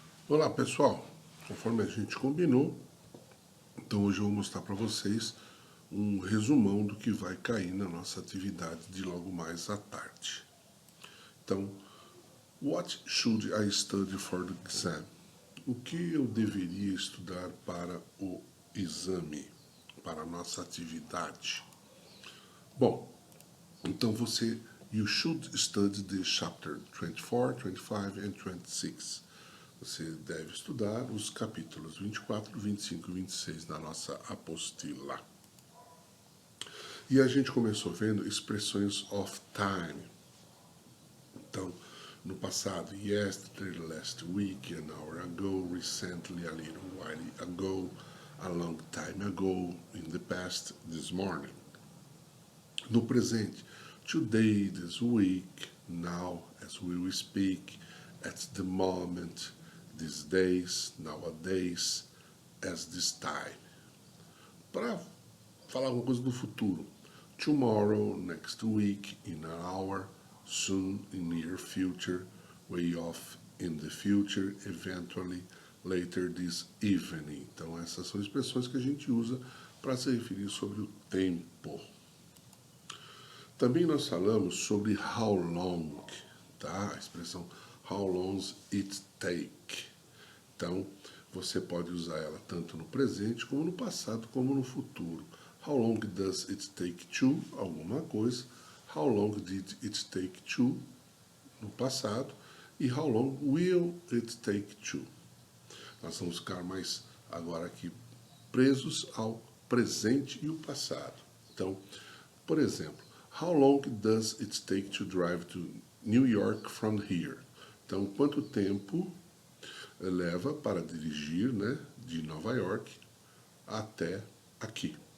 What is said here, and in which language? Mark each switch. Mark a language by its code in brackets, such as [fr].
[pt] Olá pessoal, conforme a gente combinou, então hoje eu vou mostrar para vocês um resumão do que vai cair na nossa atividade de logo mais à tarde. [en] Então, what should I study for the exam? [pt] O que eu deveria estudar para o exame, para a nossa atividade? Bom, então [en] you should study the chapter 24, 25 and 26. [pt] Você deve estudar os capítulos 24, 25 e 26 da nossa apostila. E a gente começou vendo expressões [en] of time. [pt] Então, no passado, [en] yesterday, last week, an hour ago, recently, a little while ago, a long time ago, in the past, this morning. [pt] No presente, [en] today, this week, now, as we will speak, at the moment, these days, nowadays, as this time. [pt] Para falar alguma coisa do futuro. [en] Tomorrow, next week, in an hour, soon, in near future, way off in the future, eventually, later this evening. [pt] Então essas são expressões que a gente usa para se referir sobre o tempo. Também nós falamos sobre how long, tá? A expressão [en] how long it take. [pt] Então, você pode usar ela tanto no presente, como no passado, como no futuro. [en] How long does it take to [pt] alguma coisa? [en] How long did it take to [pt] no passado? [en] E how long will it take to? [pt] Nós vamos ficar mais agora aqui presos ao presente e o passado. Então, por exemplo, [en] how long does it take to drive to New York from here? [pt] Então, quanto tempo leva para dirigir, né, de Nova York até aqui?